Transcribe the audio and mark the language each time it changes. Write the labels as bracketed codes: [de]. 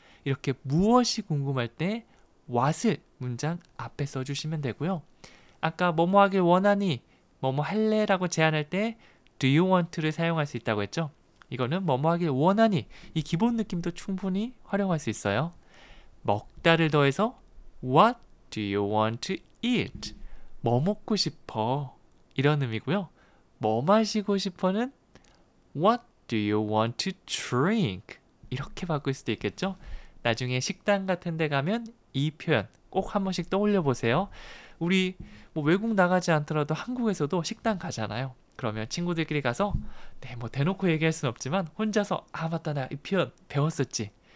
[ko] 이렇게 무엇이 궁금할 때 what을 문장 앞에 써주시면 되고요. 아까 뭐뭐 하길 원하니? 뭐뭐 할래? 라고 제안할 때 [en] do you want to [ko] 를 사용할 수 있다고 했죠. 이거는 뭐뭐 하길 원하니? 이 기본 느낌도 충분히 활용할 수 있어요. 먹다를 더해서 [en] what do you want to eat? [ko] 뭐 먹고 싶어? 이런 의미고요. 뭐 마시고 싶어는 [en] what do you want to drink? [ko] 이렇게 바꿀 수도 있겠죠. 나중에 식당 같은 데 가면 이 표현 꼭 한 번씩 떠올려 보세요. 우리 뭐 외국 나가지 않더라도 한국에서도 식당 가잖아요. 그러면 친구들끼리 가서 뭐 대놓고 얘기할 수는 없지만 혼자서 맞다 나 이 표현 배웠었지.